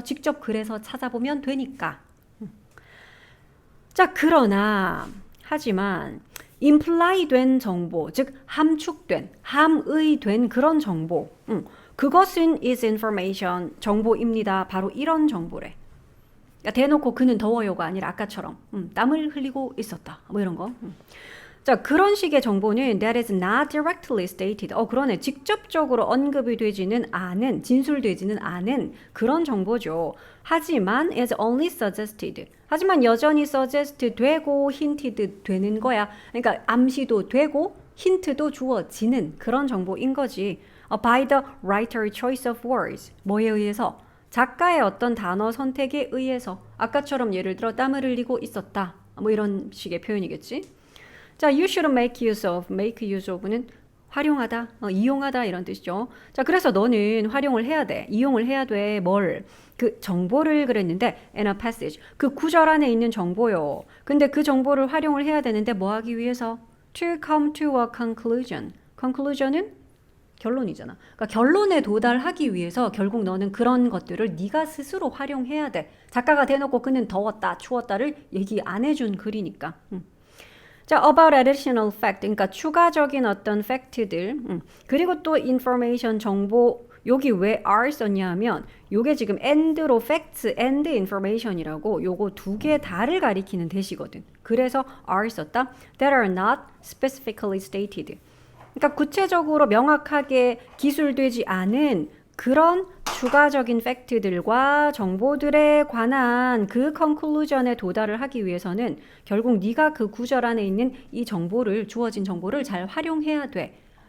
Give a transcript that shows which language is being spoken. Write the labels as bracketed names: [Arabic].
[Korean] 직접 그래서 찾아보면 되니까. 자, 그러나 하지만 imply 된 정보, 즉 함축된, 함의된 그런 정보. 그것은 [English] is information, [Korean] 정보입니다. 바로 이런 정보래. 그러니까 대놓고 그는 더워요가 아니라 아까처럼 땀을 흘리고 있었다. 뭐 이런 거. [English] 자, [Korean] 그런 식의 정보는 [English] that is not directly stated. [Korean] 그러네. 직접적으로 언급이 되지는 않은, 진술되지는 않은 그런 정보죠. 하지만 [English] is only suggested. [Korean] 하지만 여전히 suggest 되고 hinted 되는 거야. 그러니까 암시도 되고 힌트도 주어지는 그런 정보인 거지. [English] By the writer's choice of words. [Korean] 뭐에 의해서? 작가의 어떤 단어 선택에 의해서 아까처럼 예를 들어 땀을 흘리고 있었다. 뭐 이런 식의 표현이겠지. [English] 자, you should make use of. make use of [Korean] 는 활용하다, 이용하다 이런 뜻이죠. 자, 그래서 너는 활용을 해야 돼. 이용을 해야 돼. 뭘? 그 정보를 그랬는데 [English] in a passage. [Korean] 그 구절 안에 있는 정보요. 근데 그 정보를 활용을 해야 되는데 뭐 하기 위해서? [English] To come to a conclusion. [Korean] conclusion은 결론이잖아. 그러니까 결론에 도달하기 위해서 결국 너는 그런 것들을 네가 스스로 활용해야 돼. 작가가 대놓고 그는 더웠다, 추웠다를 얘기 안 해준 글이니까. 자, [English] about additional fact, [Korean] 그러니까 추가적인 어떤 팩트들, 그리고 또 information, 정보, 여기 왜 are 썼냐 하면 요게 지금 and로 [English] facts and information [Korean] 이라고 요거 두 개 다를 가리키는 대시거든. 그래서 are 썼다. [English] That are not specifically stated. [Korean] 그러니까 구체적으로 명확하게 기술되지 않은 그런 추가적인 팩트들과 정보들에 관한 그 컨클루전에 도달을 하기 위해서는 결국 네가 그 구절 안에 있는 이 정보를 주어진 정보를 잘 활용해야 돼.